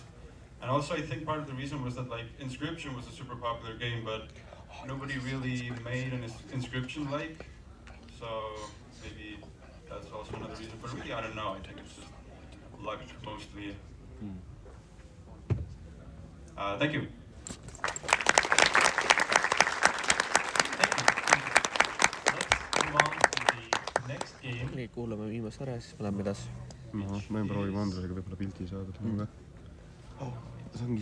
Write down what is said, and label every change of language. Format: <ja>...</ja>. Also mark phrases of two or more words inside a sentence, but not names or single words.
<en>And also I think part of the reason was that like Inscription was a super popular game, but nobody really made an Inscription-like. So maybe that's also another reason. But really, I don't know. I think it's just luck mostly. Thank you.</en> <et>nii, kuulame viimast ära ja siis me läheme edasi. Ma võin proovima Andresega võib-olla pilti saada. See ongi...</et>